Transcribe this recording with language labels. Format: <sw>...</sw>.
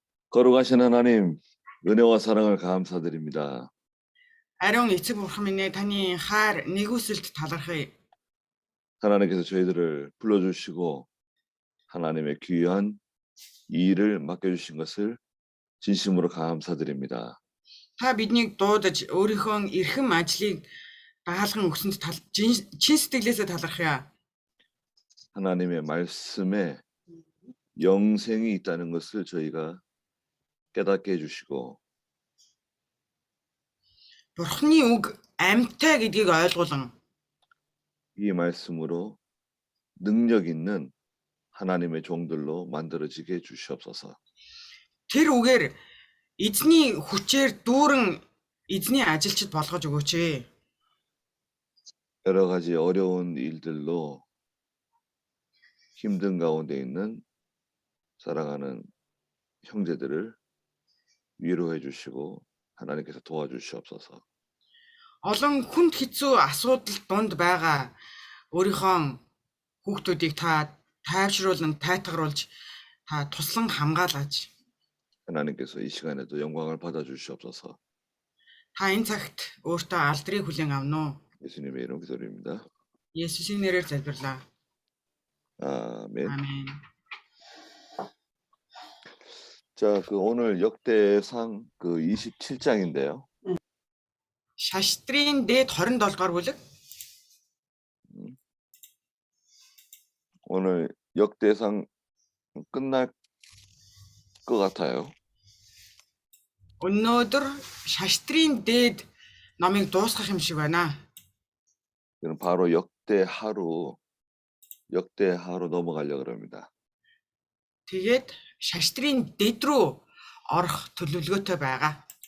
<ko>거룩하신 하나님, 은혜와 사랑을 감사드립니다.</ko> <mn>아령 эцэг бурхан минь ээ таны хайр нэгүсэлд талархъя.</mn> <ko>하나님께서 저희들을 불러주시고 하나님의 귀한 이 일을 맡겨주신 것을 진심으로 감사드립니다.</ko> <mn>Та биднийг дуудаж өөрийнхөө эрхэм ажлыг дагалган өгсөнд чин сэтгэлээсээ талархъя.</mn> <ko>하나님의 말씀에 영생이 있다는 것을 저희가 깨닫게 해주시고</ko> <mn>Бурханы үг амьтаа гэдгийг ойлгуулан</mn> <ko>이 말씀으로 능력 있는 하나님의 종들로 만들어지게 해주시옵소서.</ko> <mn>тэр үгээр эзний хүчээр дүүрэн эзний ажилчид болгож өгөөч ээ.</mn> <ko>여러 가지 어려운 일들로 힘든 가운데 있는 사랑하는 형제들을 위로해 주시고 하나님께서 도와주시옵소서.</ko> <mn>Олон хүнд хэцүү асуудал донд байгаа өөрийнхөө хүүхдүүдийг та тайвшруулан тайтгаруулж та туслан хамгаалаач.</mn> <ko>하나님께서 이 시간에도 영광을 받아 주시옵소서.</ko> <mn>Та энэ цагт өөртөө алдрыг хүлээн авно.</mn> <ko>예수님의 이름 기도드립니다.</ko> <mn>Есүсийн нэрээр залбирлаа.</mn> <ko>아멘. 아멘. 자, 오늘 역대상 27장인데요.</ko> <mn>Шаштрын дээд 27 дугаар бүлэг.</mn> <ko>오늘 역대상 끝날 것 같아요.</ko> <mn>Өнөөдөр Шаштрын дээд номыг дуусгах юм шиг байна.</mn> <ko>그럼 바로 역대하로 넘어가려고 합니다.</ko> <mn>Тэгээд Шаштрын дэд рүү орох төлөвлөгөөтэй байгаа.</mn>